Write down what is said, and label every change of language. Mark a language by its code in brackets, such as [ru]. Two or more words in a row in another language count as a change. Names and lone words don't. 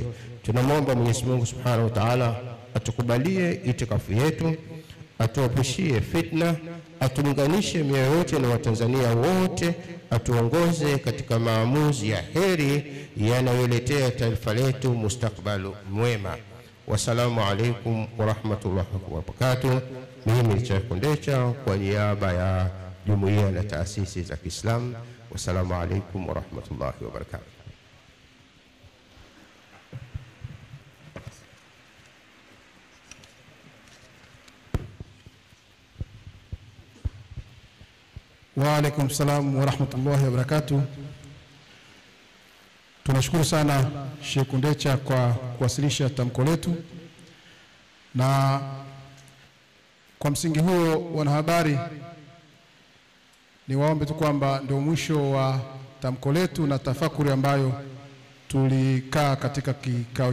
[sw] Tunamwomba Mwenyezi Mungu [ar] سبحانه وتعالى [sw] atukubalie itikafu yetu, atuepushie fitna, atuunganishe mioyo yote na Watanzania wote, atuongoze katika maamuzi ya heri yanayoletea taifa letu mustakbalu mwema. [ar] والسلام عليكم ورحمة الله وبركاته. [sw] Mimi ni Sheikh Kundecha kwa niaba ya jumuiya na taasisi za Kiislamu. [ar] والسلام عليكم ورحمة الله وبركاته. وعليكم السلام ورحمة الله وبركاته. [sw] Tunashukuru sana Sheikh Kundecha kwa kuwasilisha tamko letu, na kwa msingi huo wanahabari ni waombe tu kwamba ndio mwisho wa tamko letu na tafakuri ambayo tulikaa katika kikao